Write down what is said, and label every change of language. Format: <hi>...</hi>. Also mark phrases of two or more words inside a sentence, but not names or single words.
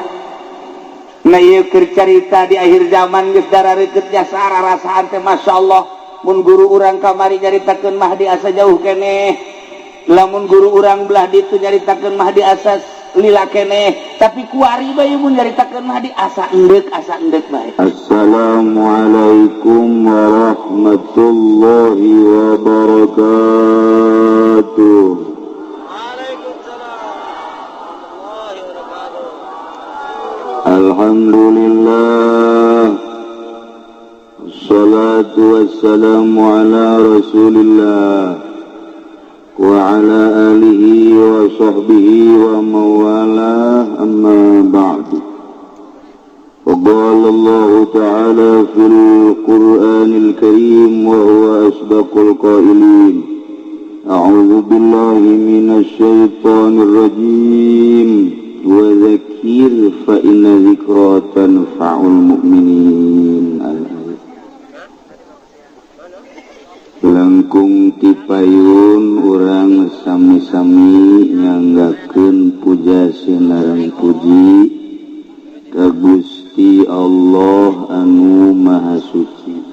<su>Nah ieu keur carita di akhir zaman geus darareukeut jasa rasaan teh masyaallah. Mun guru urang kamari nyaritakeun Mahdi asa jauh keneh, lamun guru urang belah ditu nyaritakeun Mahdi asa lila keneh, tapi kuari bae mun nyaritakeun Mahdi asa endek bae.</su> <ar>السلام عليكم ورحمة الله وبركاته. الحمد لله، والصلاة والسلام على رسول الله وعلى آله وصحبه وموالاه، أما بعد. قال الله تعالى في القرآن الكريم وهو أصدق القائلين. أعوذ بالله من الشيطان الرجيم. وذكر فإن الذكرى تنفع المؤمنين.</ar> <su>Langkung tipayun urang sami-sami nyanggakeun puja sinareng puji ka Gusti Allah anu Maha Suci.</su>